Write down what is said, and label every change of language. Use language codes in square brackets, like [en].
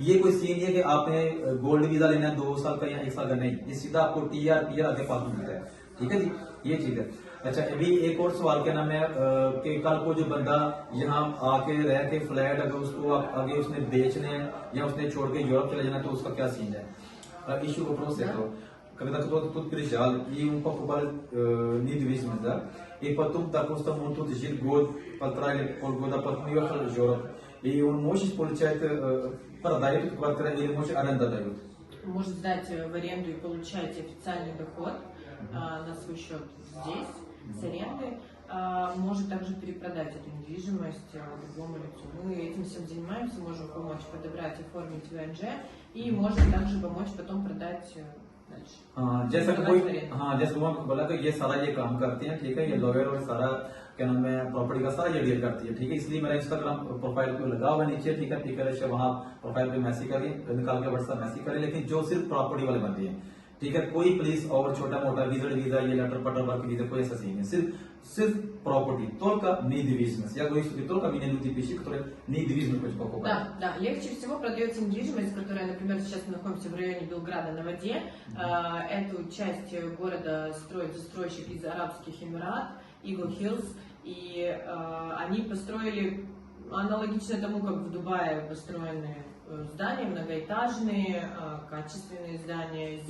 [hi] ये कोई सीन है कि आपने गोल्ड वीजा लेना है 2 साल का या 1 साल का, नहीं, ये सीधा आपको TR PR आगे पासपोर्ट मिलता है, ठीक है जी, ये चीज है। अच्छा, अभी एक और सवाल क्या नाम है कि कल को जो बंदा यहाँ आके रह के फ्लैट अगर उसको आगे उसने बेचने हैं या उसने छोड़ के यूरोप चले जाना, तो उसका क्या सीन है? [ru] Ищу вопрос этого. Когда кто-то тут приезжал, и ему покупали недвижимость, да, и потом, допустим, он тут жил год, 1,5 или полгода, потом уехал в Европу, и он может получать, продает эту квартиру или может аренда дают? Может сдать в аренду и получать официальный доход на свой счет здесь, с аренды. Может также перепродать эту недвижимость другому лицу. Мы этим всем занимаемся, можем помочь подобрать, оформить ВНЖ и можем также помочь потом продать дальше. [hi] जैसा कि कोई, जैसे मैं बोला कि ये सारा ये काम करते हैं, ठीक है, ये लॉयर और सारा क्या नाम है प्रॉपर्टी का सारा ये डील करती है, ठीक है। इसलिए मेरा इंस्टाग्राम प्रोफाइल पे लगा हुआ है नीचे, ठीक है, पिकर वहां प्रोफाइल पे मैसेज करें, निकाल के व्हाट्सएप मैसेज करें, लेकिन जो सिर्फ प्रॉपर्टी वाले बनते हैं, ठीक है, कोई पुलिस और छोटा मोटा वीजा ये लेटर पटर वर्क वीजा कोई ऐसा सीन है, सिर्फ property, [ru] только недвижимость. Я говорю, что только меня люди пишут, которые недвижимость хоть покупают. Да, легче всего продается недвижимость, которая, например, сейчас мы находимся в районе Белграда на воде. Эту часть города строит застройщик из Арабских Эмират, Eagle Hills, и они построили аналогично тому, как в Дубае построены здания, многоэтажные, качественные здания.